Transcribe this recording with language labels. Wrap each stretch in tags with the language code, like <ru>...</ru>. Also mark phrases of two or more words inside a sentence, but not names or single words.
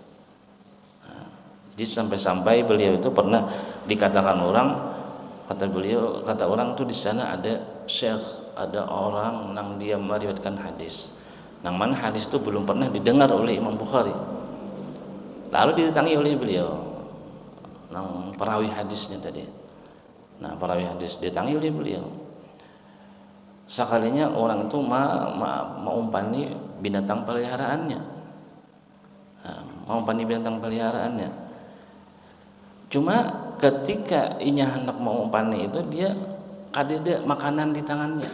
<id>Nah, jadi sampai-sampai beliau itu pernah dikatakan orang, kata orang tuh di sana ada syekh, ada orang yang dia meriwayatkan hadis, yang mana hadis itu belum pernah didengar oleh Imam Bukhari. Lalu didatangi oleh beliau, yang perawi hadisnya tadi. Nah, perawi hadis didatangi oleh beliau. Sekalinya orang itu mengumpani binatang peliharaannya. Nah, mengumpani binatang peliharaannya. Cuma ketika inya hendak mengumpani itu, dia ada makanan di tangannya.</id>